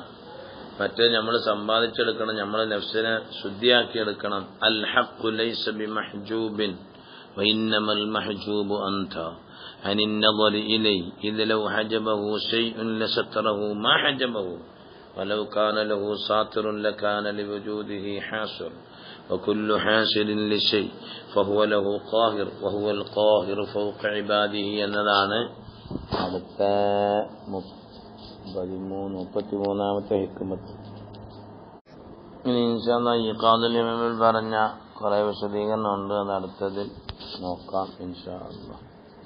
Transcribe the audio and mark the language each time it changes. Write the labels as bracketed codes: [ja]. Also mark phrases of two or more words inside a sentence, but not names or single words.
[ml] മറ്റേ നമ്മൾ സമ്പാദിച്ചെടുക്കണം, നമ്മളെ നഫ്സിനെ ശുദ്ധിയാക്കിയെടുക്കണം. [ar] الحق ليس بمحجوب وإنما المحجوب أنت عن النظر إليه إذ لو حجبه شيء لستره ما حجبه ولو كان له ساتر لكان لوجوده حاصر وكل حاسر لشيء فهو له قاهر وهو القاهر فوق عباده [ml] എന്നതാണ് അടുത്ത 33ാമത്തെ ഹിക്മത്ത്. ഇനി [ar] إن شاء الله [ml] ഈ ഖാദിൽ ഇമാമിൽ പറഞ്ഞ കുറേ വിശദീകരണം ഉണ്ട്, അത് അടുത്തതിൽ നോക്കാം [ar] إن شاء الله.